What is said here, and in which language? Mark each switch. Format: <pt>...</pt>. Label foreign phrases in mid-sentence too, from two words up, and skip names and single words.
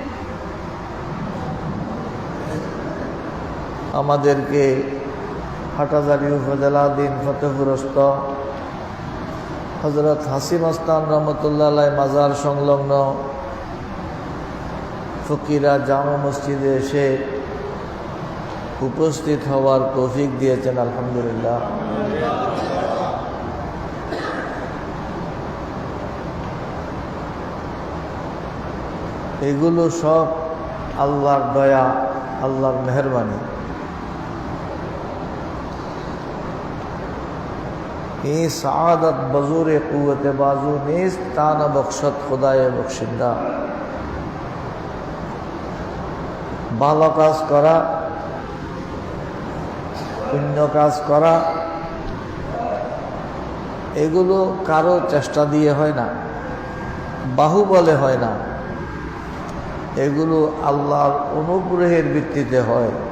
<bn>আমাদেরকে হাটহাজারী উপজেলাধীন ফতেপুরস্থ হযরত হাসিম আস্তান রহমতুল্লাহ আলাইহ মাজার সংলগ্ন ফকিরা জামা মসজিদে এসে উপস্থিত হওয়ার তৌফিক দিয়েছেন আলহামদুলিল্লাহ। এগুলো সব আল্লাহর দয়া, আল্লাহর মেহেরবানি।</bn> <fa>یہ سعادت بزور قوت بازو نیست تانا بخشت خدای بخشندہ।</fa> <bn>ভালো কাজ করা, পুণ্য কাজ করা এগুলো কারো চেষ্টা দিয়ে হয় না, বাহুবলে হয় না, এগুলো আল্লাহর অনুগ্রহের ভিত্তিতে হয়।</bn>